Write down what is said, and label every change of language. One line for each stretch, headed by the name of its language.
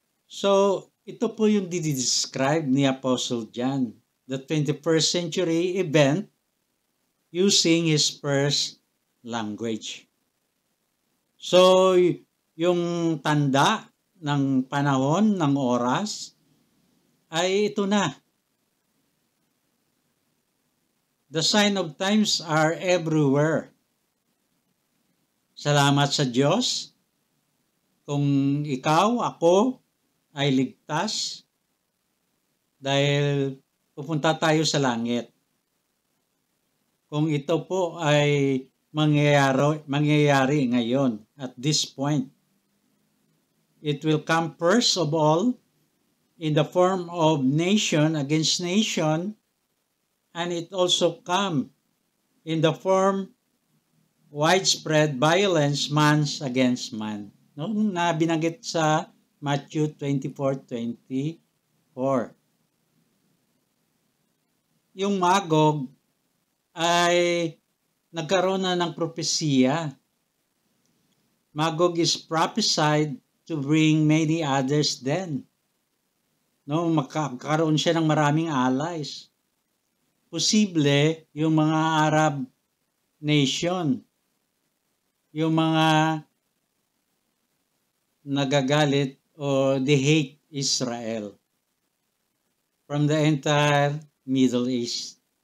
English: So,
Filipino: ito po yung didescribe ni
English: Apostle John, the 21st century event using his first language. So,
Filipino: yung tanda ng panahon, ng oras, ay ito na.
English: The sign of times are everywhere.
Filipino: Salamat sa Diyos kung ikaw, ako, ay ligtas dahil pupunta tayo sa langit. Kung ito po ay mangyayari ngayon
English: at this point, it will come first of all in the form of nation against nation, and it also come in the form widespread violence man against man.
Filipino: No, na binanggit sa Matthew 24:24. Yung Magog ay nagkaroon na ng propesiya.
English: Magog is prophesied to bring many others then.
Filipino: No, magkakaroon siya ng maraming allies. Posible yung mga Arab nation, yung mga nagagalit o
English: they hate Israel from the entire Middle East.